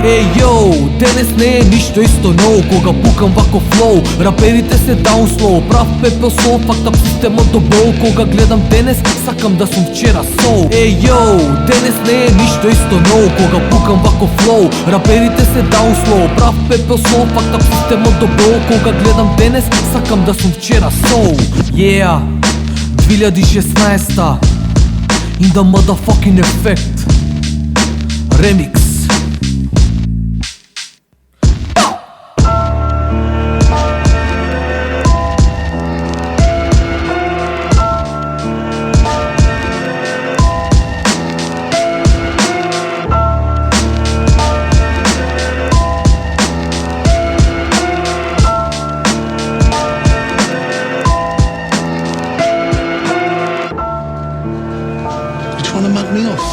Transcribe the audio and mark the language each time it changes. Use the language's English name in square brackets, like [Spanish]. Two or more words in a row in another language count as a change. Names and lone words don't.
[Macedonian] Йоу, денес не е ништо исто, но кога пукам вако флоу, раперите се даунслоу, прав пепел сол, фактап системот до бол. Кога гледам денес, сакам да сум вчера соу. Йоу, денес не е ништо исто, но кога пукам вако флоу, раперите се даунслоу, прав пепел сол, фактап системот до бол. Кога гледам денес, сакам да сум вчера соу. [English] 2016 in the motherfucking effect Remix. Trying to mug me off?